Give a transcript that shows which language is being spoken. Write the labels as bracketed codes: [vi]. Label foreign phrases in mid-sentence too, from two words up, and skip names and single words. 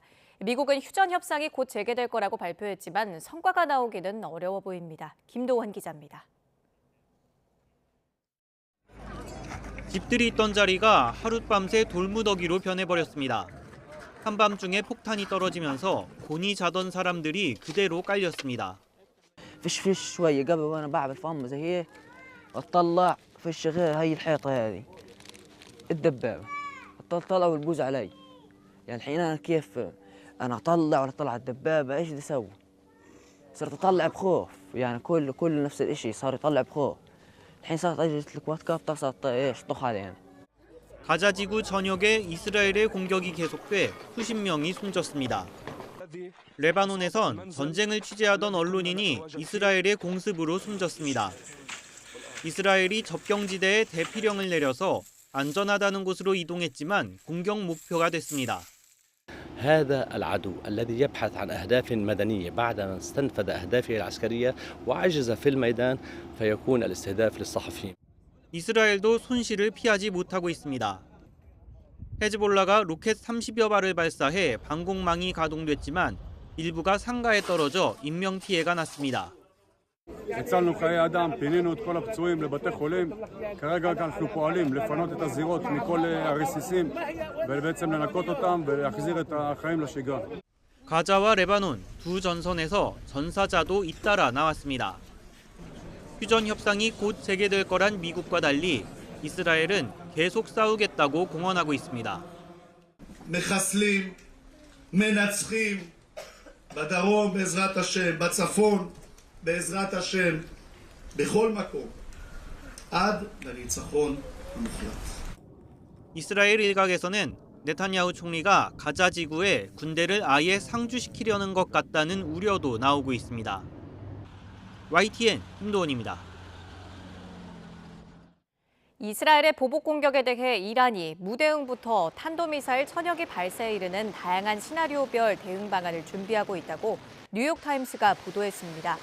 [ko] 미국은 휴전 협상이 곧 재개될 거라고 발표했지만 성과가 나오기는 어려워 보입니다. 김도환 기자입니다. 집들이 있던 자리가 하룻밤새 돌무더기로 변해버렸습니다. 한밤중에 폭탄이 떨어지면서 곤히 자던 사람들이 그대로 깔렸습니다. [ar] فيش شويه قبل وانا بعمل فم زي هيك اطلع فيش غير هي الحيطه هذه الدبابه طلع والبوز علي يعني الحين انا كيف انا اطلع ولا اطلع الدبابه ايش بدي اسوي صرت اطلع بخوف يعني كل نفس الشيء صار يطلع بخوف الحين صارت اجي الكوات صارت ايش طخ علينا [ko] 가자 지구 전역에 이스라엘의 공격이 계속돼 수십 명이 숨졌습니다. 레바논에선 전쟁을 취재하던 언론인이 이스라엘의 공습으로 숨졌습니다. 이스라엘이 접경지대에 대피령을 내려서 안전하다는 곳으로 이동했지만 공격 목표가 됐습니다. [ar] هذا العدو الذي يبحث عن أهداف مدنية بعد أن استنفذ أهدافه العسكرية وعجز في الميدان فيكون الاستهداف للصحفيين. [ko] 이스라엘도 손실을 피하지 못하고 있습니다. 헤즈볼라가 로켓 30여 발을 발사해 방공망이 가동됐지만 일부가 상가에 떨어져 인명피해가 났습니다. [he] הצלנו חיי אדם, פינינו את כל הפצועים לבתי חולים. כרגע אנחנו פועלים לפנות את הזירות מכל הרסיסים ובעצם לנקות אותם ולהחזיר את החיים לשגרה. [ko] 가자와 레바논 두 전선에서 전사자도 잇따라 나왔습니다. 휴전 협상이 곧 재개될 거란 미국과 달리 이스라엘은 계속 싸우겠다고 공언하고 있습니다. [he] מחסלים, מנצחים, בדרום בעזרת השם, בצפון בעזרת השם, בכל מקום, עד לניצחון המוחלט. [ko] 이스라엘 일각에서는 네타냐후 총리가 가자 지구에 군대를 아예 상주시키려는 것 같다는 우려도 나오고 있습니다. YTN 임도원입니다. 이스라엘의 보복 공격에 대해 이란이 무대응부터 탄도미사일 1000여 개 발사에 이르는 다양한 시나리오별 대응 방안을 준비하고 있다고 뉴욕타임스가 보도했습니다.